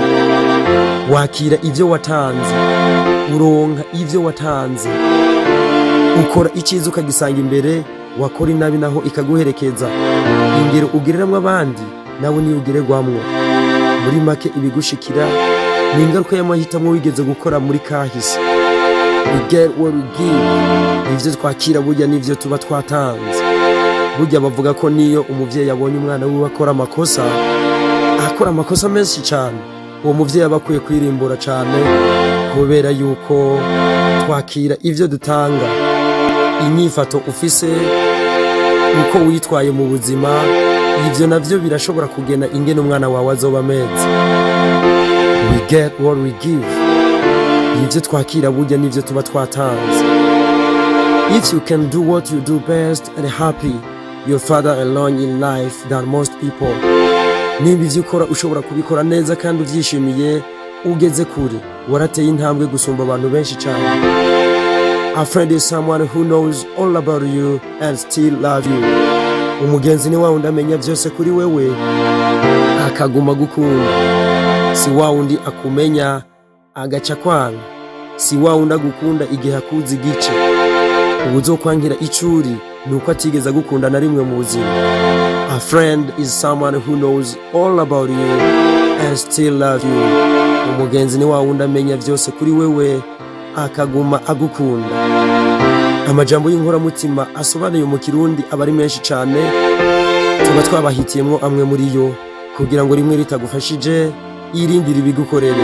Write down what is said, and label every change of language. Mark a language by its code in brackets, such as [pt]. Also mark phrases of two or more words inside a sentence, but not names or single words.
[rn] Wakira ivyo watanze, uronka ivyo watanze. Ukora iciza ukagisanga imbere, wakora inabi naho ikaguherekeza. Ingero ugireramwo abandi nawe ni ugiregwamwo. Muri make ibigushikira ni ingaruka y'amahitamo wigeze gukora muri kahise. [en] We get what we give. [rn] Ivyo twakira burya nivyo tuba twatanze. Burya bavuga ko niyo umuvyeyi abonye umwana wiwe akora amakosa menshi cyane, uwo muvyeyi aba akwiye kwirimbura cyane, kubera yuko twakira ivyo dutanga. Inyifato ufise, uko witwaye mu buzima, ivyo navyo birashobora kugena ingene umwana wawe azoba ameze. [en] We get what we give. [rn] Ivyo twakira burya nivyo tuba twatanze. [en] If you can do what you do best and happy, you're further along in life than most people. [rn] Nimba ivyo ukora ushobora kubikora neza kandi uvyishimiye, ugeze kure, warateye intambwe gusumba abantu benshi cyane. [en] A friend is someone who knows all about you and still love you. [rn] Umugenzi ni wa wundi amenya vyose kuri wewe, akaguma gukunda. Si wa wundi akumenya agaca kwanga. Si wa wundi agukunda igihe akuzi igice. Ubuzokwankira icuri nuko atigeze gukunda na rimwe mu buzima. [en] A friend is someone who knows all about you and still love you. [rn] Umugenzi ni wa wundi amenya vyose kuri wewe, akaguma agukunda. Amajambo y'inkoramutima asobanuye mu Kirundi aba ari menshi cyane. Tuba twabahitiyemwo amwe muri yo kugira ngo rimwe ritagufashije irindira ibigukorere.